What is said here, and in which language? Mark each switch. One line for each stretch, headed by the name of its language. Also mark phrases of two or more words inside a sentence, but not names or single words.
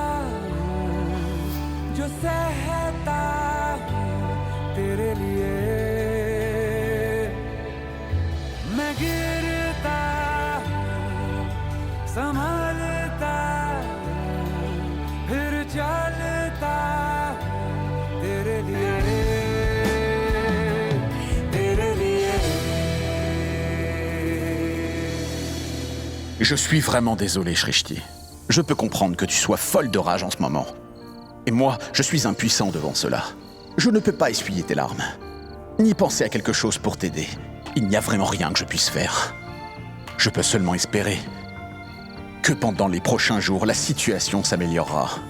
Hindi: जो सहता तेरे लिए मैं गिरता संभलता फिर चलता तेरे लिए तेरे लिए
French: Je suis vraiment désolé, Shrishti. Je peux comprendre que tu sois folle de rage en ce moment. Et moi, je suis impuissant devant cela. Je ne peux pas essuyer tes larmes, ni penser à quelque chose pour t'aider. Il n'y a vraiment rien que je puisse faire. Je peux seulement espérer que pendant les prochains jours, la situation s'améliorera.